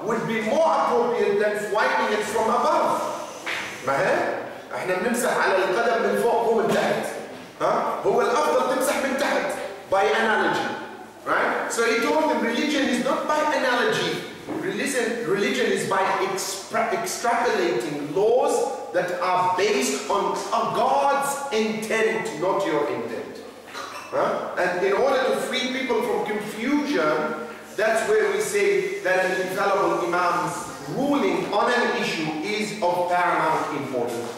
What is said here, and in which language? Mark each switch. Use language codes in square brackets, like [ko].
[en] be more appropriate than wiping it from above. [ar] ما هي؟ احنا بنمسح على القدم من فوق ومن تحت. هو الأفضل تمسح من تحت [en] by analogy. Right? So he told them religion is not by analogy. Religion is by extrapolating laws that are based on God's intent, not your intent. And in order to free people from confusion, that's where we say that an infallible imam's ruling on an issue is of paramount importance.